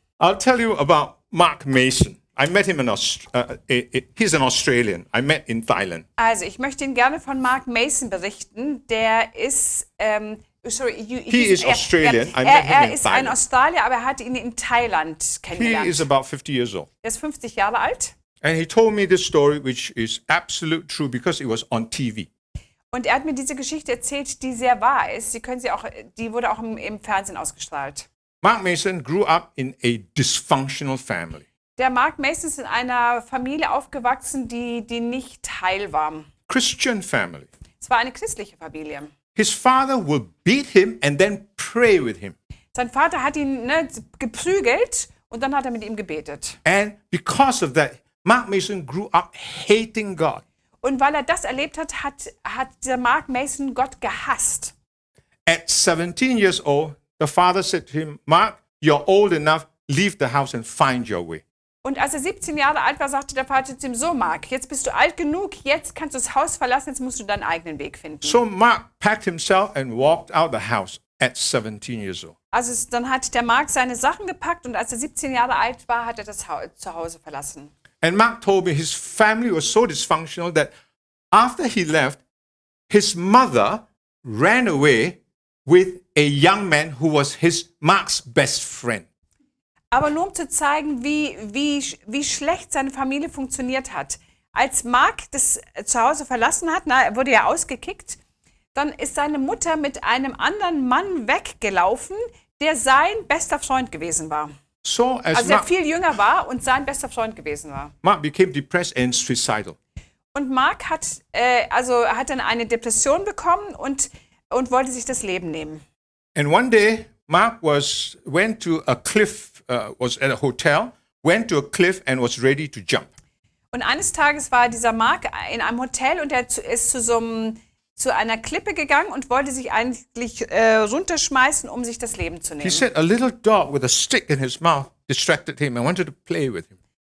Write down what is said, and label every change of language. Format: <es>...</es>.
<en>I'll tell you about Mark Mason. I met him he's an Australian. I met in Thailand.</en> <de>Also, ich möchte Ihnen gerne von Mark Mason berichten. Der ist,</de> <en>He is Australian. I met him</en> <de>Er</de> <en>in</en> <de>ist ein</de> <en>Thailand.</en> <de>Australier, aber er hat ihn in Thailand</de> <en>He</en> <de>kennengelernt.</de> <en>is about 50 years old.</en> <de>Er ist 50 Jahre alt.</de> <en>And he told me this story, which is absolute true because it was on TV.</en> <de>Und er hat mir diese Geschichte erzählt, die sehr wahr ist. Die wurde auch im Fernsehen ausgestrahlt.</de> <en>Mark Mason grew up in a dysfunctional family.</en> <de>Der Mark Mason ist in einer Familie aufgewachsen, die nicht heil war.</de> <en>Christian family.</en> <de>Es war eine christliche Familie.</de> <en>His father will beat him and then pray with him.</en> <de>Sein Vater hat ihn geprügelt und dann hat er mit ihm gebetet.</de> <en>And because of that, Mark Mason grew up hating God.</en> <de>Und weil er das erlebt hat, hat der Mark Mason Gott gehasst.</de> <en>At 17 years old, the father said to him, Mark, you're old enough, leave the house and find your way.</en> <de>Und als er 17 Jahre alt war, sagte der Vater zu ihm, so Mark, jetzt bist du alt genug, jetzt kannst du das Haus verlassen, jetzt musst du deinen eigenen Weg finden.</de> <en>So Mark packed himself and walked out the house at 17 years old.</en> <de>Also dann hat der Mark seine Sachen gepackt und als er 17 Jahre alt war, hat er das Zuhause verlassen.</de> <en>And Mark told me his family was so dysfunctional that after he left, his mother ran away with a young man who was Mark's best friend.</en> <de>Aber nur um zu zeigen, wie schlecht seine Familie funktioniert hat. Als Mark das Zuhause verlassen hat, er wurde ja ausgekickt, dann ist seine Mutter mit einem anderen Mann weggelaufen, der sein bester Freund gewesen war.</de> <en>So as</en> <de>Also er</de> <en>Mark,</en> <de>viel jünger war und sein bester Freund gewesen war.</de> <en>Mark became depressed and suicidal.</en> <de>Und Mark hat dann eine Depression bekommen und wollte sich das Leben nehmen.</de> <en>And one day, Mark went to a cliff, was at a hotel, went to a cliff and was ready to jump.</en> <de>Und eines Tages war dieser Mark in einem Hotel und er ist zu einer Klippe gegangen und wollte sich eigentlich runterschmeißen, um sich das Leben zu</de> <en>He</en> <de>nehmen.</de> <en>said a little dog with a stick in his mouth distracted him. I wanted to play with him.</en>